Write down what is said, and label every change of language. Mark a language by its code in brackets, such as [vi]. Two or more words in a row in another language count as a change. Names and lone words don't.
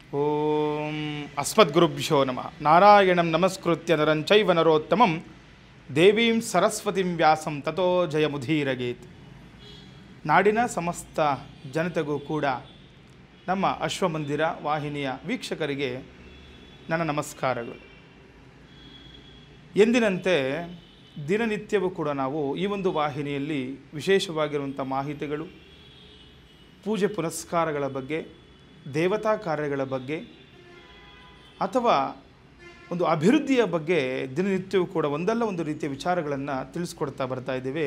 [sa] ಓಂ ಅಸ್ಮದ್ಗುರುಭ್ಯೋ ನಮಃ. ನಾರಾಯಣಂ ನಮಸ್ಕೃತ್ಯ ನರಂ ಚೈವ ನರೋತ್ತಮಂ ದೇವೀಂ ಸರಸ್ವತಿಂ ವ್ಯಾಸಂ ತತೋ ಜಯಮುಧೀರಗೇತ್. [kn] ನಾಡಿನ ಸಮಸ್ತ ಜನತೆಗೂ ಕೂಡ ನಮ್ಮ ಅಶ್ವಮಂದಿರ ವಾಹಿನಿಯ ವೀಕ್ಷಕರಿಗೆ ನನ್ನ ನಮಸ್ಕಾರಗಳು. ಎಂದಿನಂತೆ ದಿನನಿತ್ಯವೂ ಕೂಡ ನಾವು ಈ ಒಂದು ವಾಹಿನಿಯಲ್ಲಿ ವಿಶೇಷವಾಗಿರುವಂಥ ಮಾಹಿತಿಗಳು, ಪೂಜೆ ಪುನಸ್ಕಾರಗಳ ಬಗ್ಗೆ, ದೇವತಾ ಕಾರ್ಯಗಳ ಬಗ್ಗೆ ಅಥವಾ ಒಂದು ಅಭಿವೃದ್ಧಿಯ ಬಗ್ಗೆ ದಿನನಿತ್ಯವೂ ಕೂಡ ಒಂದಲ್ಲ ಒಂದು ರೀತಿಯ ವಿಚಾರಗಳನ್ನು ತಿಳಿಸ್ಕೊಡ್ತಾ ಬರ್ತಾ ಇದ್ದೇವೆ.